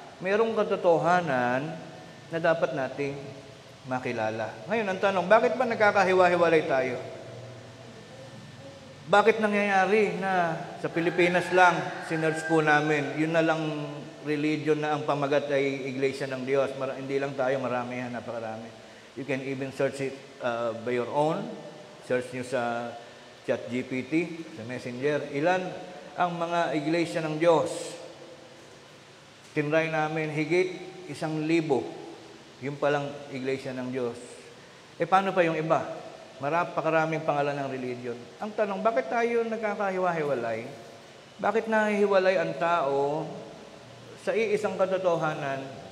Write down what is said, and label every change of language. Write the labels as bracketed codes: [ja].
[tl] Mayroong katotohanan na dapat nating makilala. Ngayon, ang tanong, bakit ba nagkakahiwa-hiwalay tayo? Bakit nangyayari na sa Pilipinas lang, sinerge po namin, yun na lang religion na ang pamagat ay Iglesia ng Diyos. Hindi lang tayo, marami yan, napakarami. [en] You can even search it by your own. [tl] Search nyo sa ChatGPT, sa Messenger. Ilan ang mga iglesia ng Diyos? Tinry namin higit 1,000. Yung palang iglesia ng Diyos. Paano pa yung iba? Pakaraming pangalan ng religion. Ang tanong, bakit tayo nagkakahiwa-hiwalay? Bakit nahihiwalay ang tao sa iisang katotohanan?